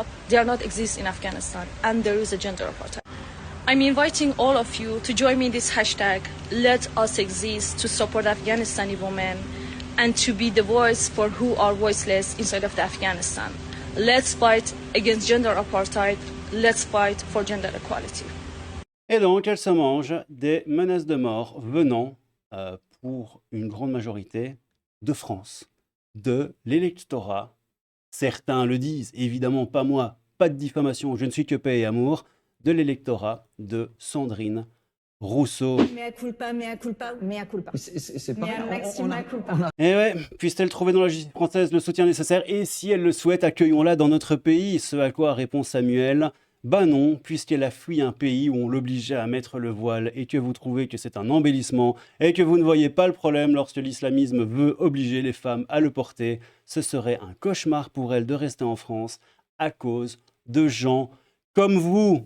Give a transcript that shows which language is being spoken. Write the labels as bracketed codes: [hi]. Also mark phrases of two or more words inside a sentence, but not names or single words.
[en] They are not exist in Afghanistan, and there is a gender apartheid. I'm inviting all of you to join me in this hashtag, Let Us Exist, to support Afghanistani women and to be the voice for who are voiceless inside of the Afghanistan. Let's fight against gender apartheid. Let's fight for gender equality. [fr] Et donc, elle se mange des menaces de mort venant, pour une grande majorité, de France, de l'électorat. Certains le disent, évidemment pas moi, pas de diffamation, je ne suis que paix et amour, de l'électorat de Sandrine Rousseau. [la] Mea culpa, mea culpa, mea culpa. [fr] C'est pareil, [la] Mea maxima culpa. [fr] Eh ouais, puisse-t-elle trouver dans la justice française le soutien nécessaire et si elle le souhaite, accueillons-la dans notre pays. Ce à quoi répond Samuel, bah non, puisqu'elle a fui un pays où on l'obligeait à mettre le voile et que vous trouvez que c'est un embellissement et que vous ne voyez pas le problème lorsque l'islamisme veut obliger les femmes à le porter, ce serait un cauchemar pour elle de rester en France à cause de gens comme vous.